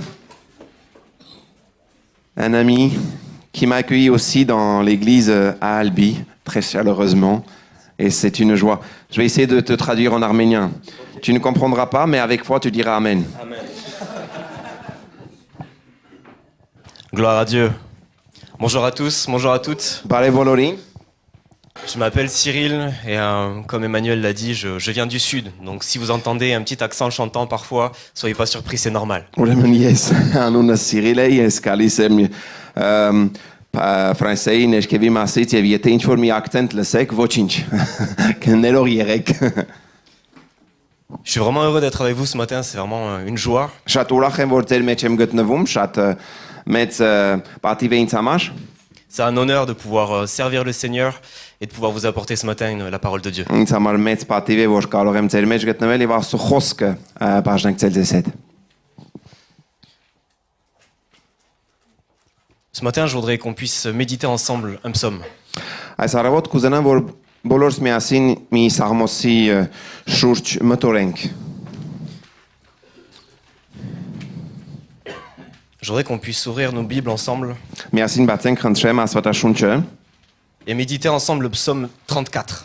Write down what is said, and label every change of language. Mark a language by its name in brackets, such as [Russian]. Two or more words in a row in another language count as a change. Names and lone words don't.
[French] Un ami qui m'a accueilli aussi dans l'église à Albi, très chaleureusement. Et c'est une joie. Je vais essayer de te traduire en arménien. Tu ne comprendras pas, mais avec foi, tu diras Amen. Amen. Gloire à Dieu. Bonjour à tous, bonjour à toutes. [Armenian] Բարև բոլորին. [French] Je m'appelle Cyril et comme Emmanuel l'a dit, je viens du sud. Donc si vous entendez un petit accent chantant parfois, soyez pas surpris, c'est normal. [Armenian] Ուրեմն ես անունս Սիրիլ եմ, ես գալիս եմ Ֆրանսիայի ներքևի մասից եւ եթե ինչ-որ մի ակցենտ լսեք, ոչինչ։ Ներող եղեք։ [French] Je suis vraiment heureux d'être avec vous ce matin, c'est vraiment une joie. [Armenian] Շատ ուրախ եմ, որ ձեր մեջ եմ գտնվում, շատ մեծ պատիվ է ինձ համար։ [French] C'est un honneur de pouvoir servir le Seigneur et de pouvoir vous apporter ce matin la parole de Dieu. [Armenian] Ինձ համար մեծ պատիվ է, որ կարող եմ ձեր մեջ գտնվել եւ Աստծո խոսքը բաժնեկցել ձեզ հետ։ [French] Ce matin, je voudrais qu'on puisse méditer ensemble un psaume. [Armenian] Այս առավոտ կուզենամ, որ բոլորս միասին մի սաղմոսի շուրջ մտորենք։ [French] Je voudrais qu'on puisse ouvrir nos Bibles ensemble [Armenian] Միասին բացենք խնդրեմ Աստվածաշունչը։ [French] et méditer ensemble le psaume 34.